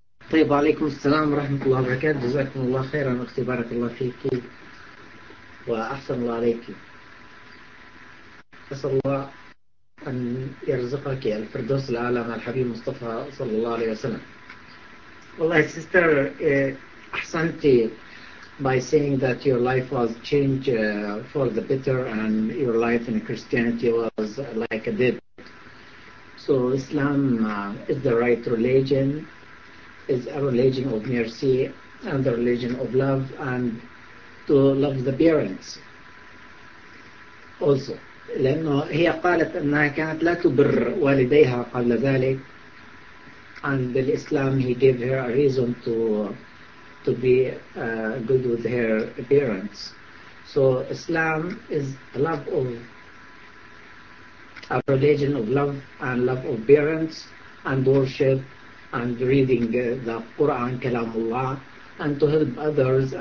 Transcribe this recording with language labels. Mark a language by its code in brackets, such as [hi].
[ar] طيب عليكم السلام ورحمة الله وبركاته. جزاكم الله خيرا واختي بارك الله فيك وأحسن الله عليك. أسأل الله أن يرزقك الفردوس الأعلى مع الحبيب مصطفى صلى الله عليه وسلم. [en] Wallahi, sister, Ahsanti, by saying that your life was changed for the better and your life in Christianity was like a dead. So Islam is the right religion, is a religion of mercy and a religion of love, and to love the parents also. [ar] لأنه هي قالت أنها كانت لا تبر والديها قبل ذلك. [en] And the Islam, he gave her a reason to be good with her parents. So Islam is love of a religion of love and love of parents and worship and reading the Quran, Kalamullah, and to help others.